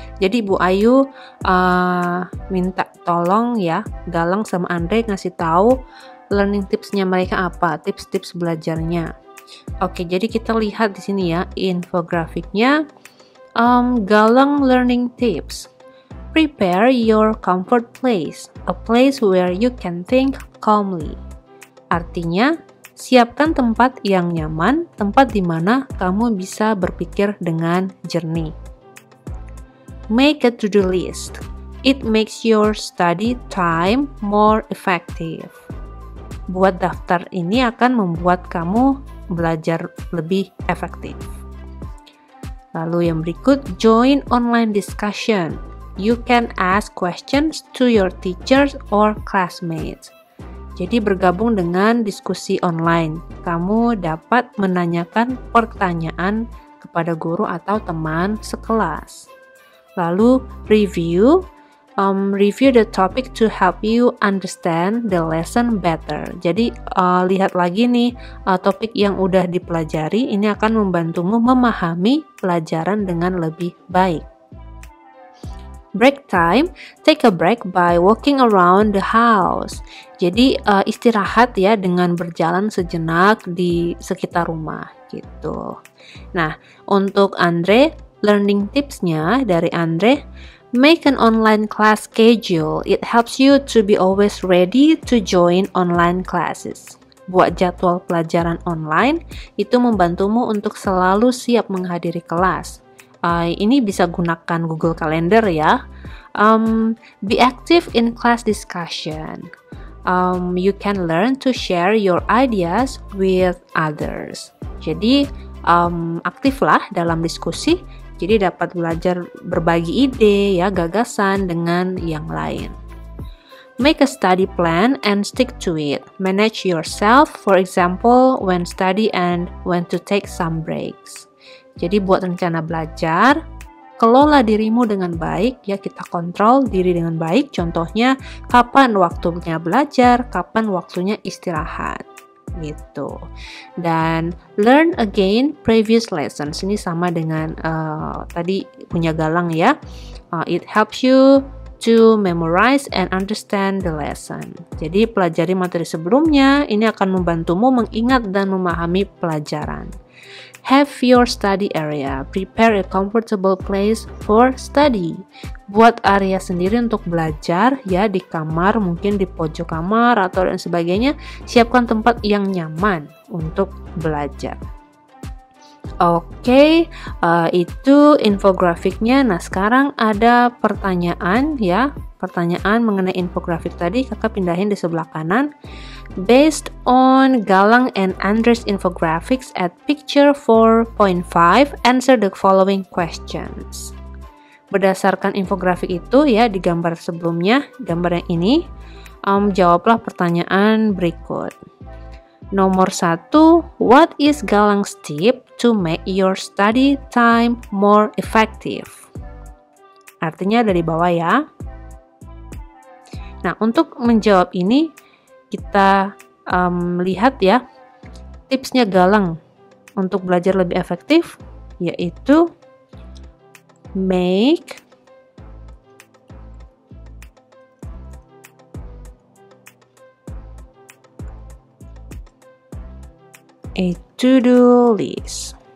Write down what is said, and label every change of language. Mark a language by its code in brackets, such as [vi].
[id] Jadi Ibu Ayu minta tolong ya Galang sama Andre ngasih tahu learning tipsnya mereka apa, tips-tips belajarnya. Oke, jadi kita lihat di sini ya infografiknya. [en] Galang learning tips. Prepare your comfort place, a place where you can think calmly. [id] Artinya, siapkan tempat yang nyaman, tempat di mana kamu bisa berpikir dengan jernih. [en] Make a to-do list. It makes your study time more effective. [id] Buat daftar ini akan membuat kamu belajar lebih efektif. Lalu yang berikut, [en] join online discussion. You can ask questions to your teachers or classmates. [id] Jadi bergabung dengan diskusi online. Kamu dapat menanyakan pertanyaan kepada guru atau teman sekelas. [en] Lalu review the topic to help you understand the lesson better. [id] Jadi lihat lagi nih topik yang udah dipelajari, ini akan membantumu memahami pelajaran dengan lebih baik. [en] Break time, take a break by walking around the house. [id] Jadi istirahat ya dengan berjalan sejenak di sekitar rumah gitu. Nah, untuk Andre, [en] learning tipsnya dari Andre, make an online class schedule. It helps you to be always ready to join online classes. [id] Buat jadwal pelajaran online, itu membantumu untuk selalu siap menghadiri kelas. Ini bisa gunakan Google Calendar ya. [en] Be active in class discussion. You can learn to share your ideas with others. [id] Jadi aktiflah dalam diskusi. Jadi dapat belajar berbagi ide ya, gagasan dengan yang lain. [en] Make a study plan and stick to it. Manage yourself, for example, when study and when to take some breaks. [id] Jadi buat rencana belajar, kelola dirimu dengan baik, ya kita kontrol diri dengan baik. Contohnya, kapan waktunya belajar, kapan waktunya istirahat. Gitu. [en] Dan learn again previous lessons. [id] Ini sama dengan tadi punya Galang ya. [en] It helps you to memorize and understand the lesson. [id] Jadi pelajari materi sebelumnya, ini akan membantumu mengingat dan memahami pelajaran. [en] Have your study area. Prepare a comfortable place for study. [id] Buat area sendiri untuk belajar ya, di kamar, mungkin di pojok kamar atau dan sebagainya. Siapkan tempat yang nyaman untuk belajar. Oke, itu infografiknya. Nah, sekarang ada pertanyaan ya. Pertanyaan mengenai infografik tadi, kakak pindahin di sebelah kanan. [en] Based on Galang and Andres infographics at picture 4.5, answer the following questions. [id] Berdasarkan infografik itu ya, di gambar sebelumnya, gambar yang ini, jawablah pertanyaan berikut. Nomor 1, [en] what is Galang's tip to make your study time more effective? [id] Artinya dari bawah ya. Nah, untuk menjawab ini kita lihat ya tipsnya Galang untuk belajar lebih efektif, yaitu [en] make a to-do list.